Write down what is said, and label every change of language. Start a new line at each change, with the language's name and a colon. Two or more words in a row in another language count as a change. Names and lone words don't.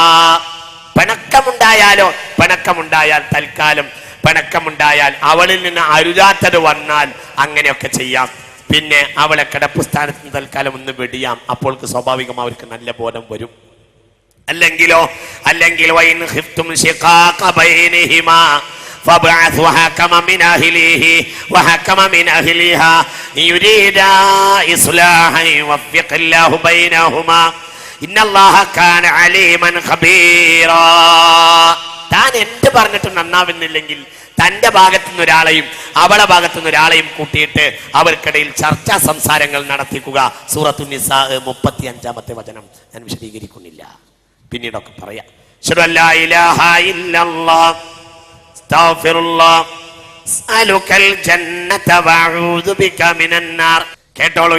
Malayalam: പിണക്കമുണ്ടായാൽ തൽക്കാലം പിണക്കമുണ്ടായാൽ അവളിൽ നിന്ന് അരുതാത്തത് വന്നാൽ അങ്ങനെയൊക്കെ ചെയ്യാം. പിന്നെ അവളെ കിടപ്പ് സ്ഥാനത്ത് തൽക്കാലം ഒന്ന് വെടിയാം. അപ്പോൾക്ക് സ്വാഭാവികം അവർക്ക് നല്ല ബോധം വരും.
Arabic: അല്ലെങ്കിൽ وإن خفتم شقاق بينهما فابعثوا حكما من أهله وحكما من أهلها يريدا إصلاحا يوفق الله بينهما إن الله كان عليما خبيرا.
Malayalam: താൻ എന്ത് പറഞ്ഞിട്ടും നന്നാവുന്നില്ലെങ്കിൽ തന്റെ ഭാഗത്തുനിന്ന് ഒരാളെയും അവളെ ഭാഗത്തുനിന്ന് ഒരാളെയും കൂട്ടിയിട്ട് അവർക്കിടയിൽ ചർച്ചാ സംസാരങ്ങൾ നടത്തിക്കുക. സൂറത്തുൻ നിസാ 35-ാമത്തെ വചനം ഞാൻ വിശദീകരിക്കുന്നില്ല, പിന്നീടൊക്കെ പറയാം.
Arabic: أشهد أن لا إله إلا الله കേട്ടോളൂ.